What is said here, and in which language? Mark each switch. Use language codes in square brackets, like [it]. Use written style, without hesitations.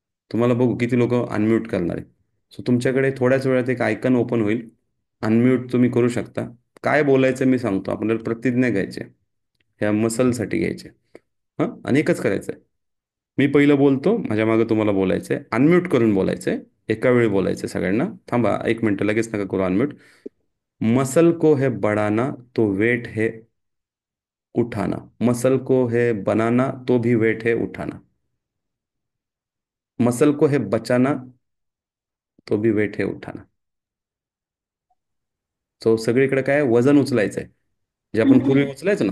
[mr] तुम्हाला बघू किती लोक अनम्यूट करणार आहे. सो तुमच्याकडे थोड्याच वेळात एक आयकन ओपन होईल, अनम्यूट तुम्ही करू शकता. काय बोलायचं मी सांगतो, आपल्याला प्रतिज्ञा घ्यायची आहे. ह्या मसलसाठी घ्यायचे. हां, आणि एकच करायचं आहे. मी पहिलं बोलतो, माझ्या मागं तुम्हाला बोलायचं आहे, अनम्यूट करून बोलायचं आहे. एका वेळी बोलायचं आहे सगळ्यांना. थांबा 1 मिनिट, लगेच नका करू अनम्यूट. [hi] मसल को है बढ़ाना तो वेट है उठाना, मसल को है बनाना तो भी वेट है उठाना, मसल को है बचाना तो भी वेट है उठाना. [mr] सो सगळीकडे काय वजन उचलायचंय, जे आपण पूर्वी उचलायचो ना.